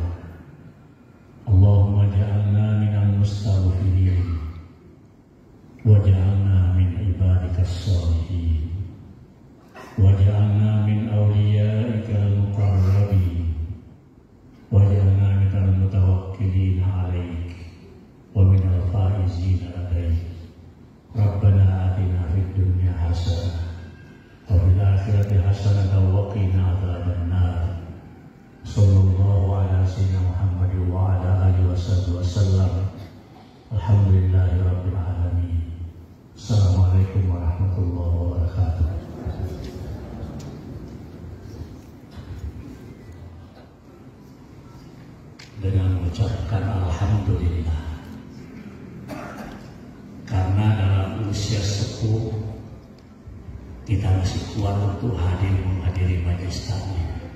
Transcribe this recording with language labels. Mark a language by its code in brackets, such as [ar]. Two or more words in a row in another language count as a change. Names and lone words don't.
[ar] اللهم اجعلنا من المستغفرين واجعلنا من عبادك الصالحين واجعلنا من أوليائك المقربين واجعلنا من المتوكلين عليك ومن الفائزين عليك. ربنا آتنا في الدنيا حسنة وفي في الآخرة حسنة وقنا عذاب النار. صلى الله على سيدنا محمد وعلى آله وسلم. الحمد لله رب العالمين. السلام عليكم ورحمة الله وبركاته. [id] Dengan mengucapkan alhamdulillah, karena dalam usia sepuh kita masih kuat untuk menghadiri majelis taklim.